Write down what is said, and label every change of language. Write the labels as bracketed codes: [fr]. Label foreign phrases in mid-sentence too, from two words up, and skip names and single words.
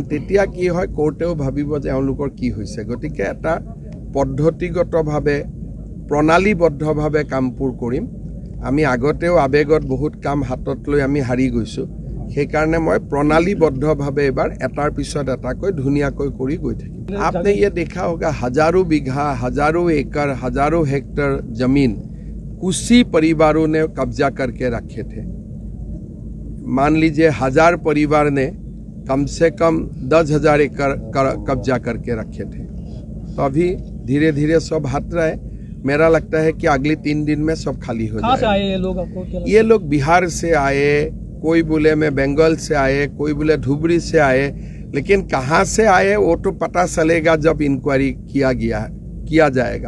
[as] তেতিয়া কি হয় কোৰ্টেও ভাবিব যে এওঁলোকৰ কি হৈছে গতিকে এটা পদ্ধতিগতভাৱে প্ৰণালীবদ্ধভাৱে কামবোৰ কৰিম আমি আগতেও আবেগত বহুত কাম হাতত লৈ আমি হাৰি গৈছো সেইকাৰণে মই প্ৰণালীবদ্ধভাৱে এবাৰ এটাৰ পিছত এটাকৈ ধুনীয়াকৈ কৰি গৈ থাকিম [hi] आपने ये देखा होगा हजारों बीघा हजारों एकड़ हजारों हेक्टर जमीन कुछ परिवारों ने कब्जा करके रखे थे मान लीजिए 1000 परिवार ने कम से कम 10,000 एकड़ कब्जा करके रखे थे तो अभी धीरे धीरे सब हट रहे मेरा लगता है कि अगले 3 दिन में सब खाली हो जाएगा ये लोग बिहार से आए कोई बोले मैं बंगाल से आए कोई बोले धुबरी से आए लेकिन कहाँ से आए वो तो पता चलेगा जब इंक्वायरी किया जाएगा